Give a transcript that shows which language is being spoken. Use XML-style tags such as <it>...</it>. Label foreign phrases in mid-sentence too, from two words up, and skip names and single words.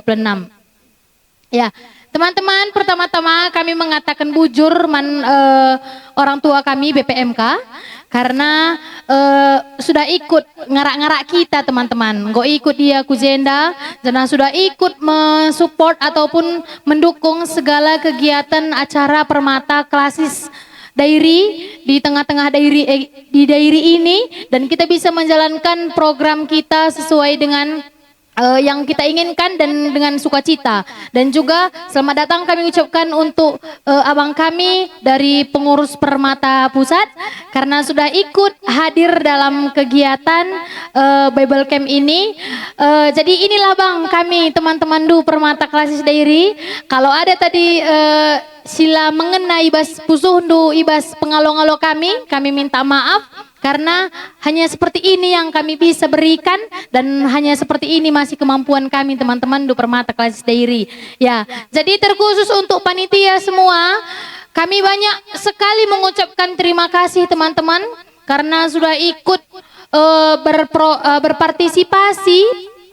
<id>Ya, teman-teman, pertama-tama kami mengatakan bujur orang tua kami BPMK karena sudah ikut ngarak-ngarak kita teman-teman. Go ikut dia Kuzenda dan sudah ikut mensupport ataupun mendukung segala kegiatan acara Permata Klasis Dairi di tengah-tengah di Dairi ini dan kita bisa menjalankan program kita sesuai dengan yang kita inginkan dan dengan sukacita. Dan juga selamat datang kami ucapkan untuk abang kami dari pengurus Permata Pusat karena sudah ikut hadir dalam kegiatan</id> <en>Bible Camp</en> <id>ini. Jadi inilah bang kami teman-teman du Permata Klasis Dairi. Kalau ada tadi sila mengenai</id> <btx>ibas pusuhdu ibas pengalo-ngalo</btx> <id>kami minta maaf karena hanya seperti ini yang kami bisa berikan dan hanya seperti ini masih kemampuan kami teman-teman du Permata Klasis Dairi. Ya, jadi terkhusus untuk panitia semua, kami banyak sekali mengucapkan terima kasih teman-teman karena sudah ikut berpartisipasi.</id>